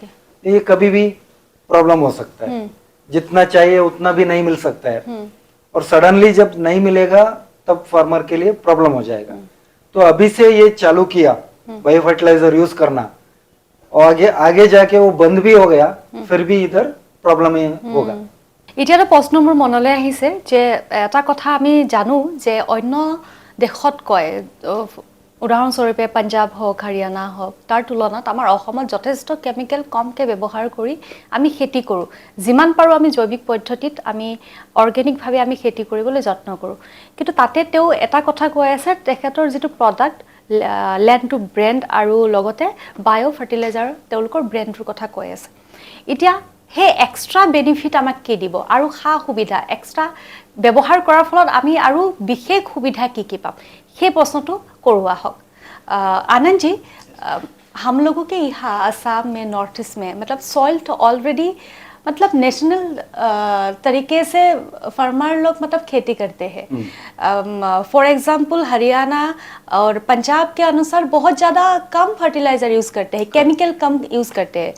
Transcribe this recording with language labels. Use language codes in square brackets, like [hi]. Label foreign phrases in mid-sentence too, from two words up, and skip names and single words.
[hi] ये कभी भी प्रॉब्लम हो सकता है, जितना चाहिए उतना भी नहीं मिल सकता है, और सडनली जब नहीं मिलेगा तब फार्मर के लिए प्रॉब्लम हो जाएगा। तो अभी से ये चालू किया [en] bio fertilizer use [hi] करना, और आगे जाके वो बंद भी हो गया, फिर भी इधर प्रॉब्लम ही होगा। [as] এতিয়াতো প্ৰশ্ন মোৰ মনলৈ আহিছে যে এটা কথা আমি জানো যে অন্য দেশত কয়, উদাহৰণস্বৰূপে পাঞ্জাব হওক, হাৰিয়ানা হওক, তাৰ তুলনাত আমাৰ অসমত যথেষ্ট কেমিকেল কমকৈ ব্যৱহাৰ কৰি আমি খেতি কৰোঁ। যিমান পাৰোঁ আমি জৈৱিক পদ্ধতিত আমি অৰ্গেনিকভাৱে আমি খেতি কৰিবলৈ যত্ন কৰোঁ। কিন্তু তাতে তেওঁ এটা কথা কৈ আছে, তেখেতৰ যিটো প্ৰডাক্ট [en] land to brand [as] আৰু লগতে [en] bio fertilizer [as] তেওঁলোকৰ ব্ৰেণ্ডটোৰ কথা কৈ আছে। এতিয়া সেই [en] extra benefit [as] আমাক কি দিব, আৰু সা সুবিধা এক্সট্ৰা ব্যৱহাৰ কৰাৰ ফলত আমি আৰু বিশেষ সুবিধা কি কি পাম, সেই প্ৰশ্নটো কৰোৱা হওক। [hi] आनंद जी, हम लोगों के यहाँ असम में, नॉर्थ ईस्ट में, मतलब सॉइल तो ऑलरेडी मतलब नेशनल तरीके से फार्मर लोग मतलब खेती करते हैं। [en] for example [hi] हरियाणा और पंजाब के अनुसार बहुत ज़्यादा कम [en] fertilizer use [hi] करते हैं, केमिकल कम यूज़ करते हैं।